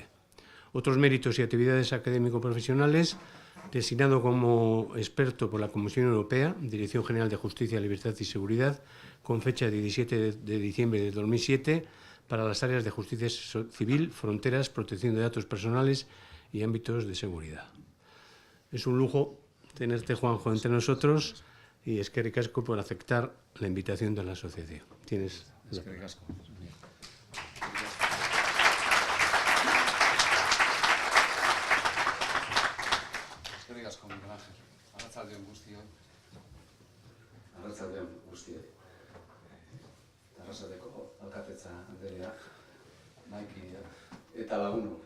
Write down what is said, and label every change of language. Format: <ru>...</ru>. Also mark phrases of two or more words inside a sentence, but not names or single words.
<es>Otros méritos y actividades académico-profesionales: designado como experto por la Comisión Europea, Dirección General de Justicia, Libertad y Seguridad, con fecha de 17 de diciembre de 2007, para las áreas de justicia civil, fronteras, protección de datos personales y ámbitos de seguridad. Es un lujo tenerte, Juanjo, entre nosotros, y</es> <eu>eskerrik asko</eu> <es>por aceptar la invitación de la asociación. Tienes la palabra.</es> <eu>Eskerrik asko, Miguel Ángel. Arratsaldeon guztioi. Arratsaldeon guztioi. Arratsaldeko alkatetza anderea, maikidea eta lagunok.</eu>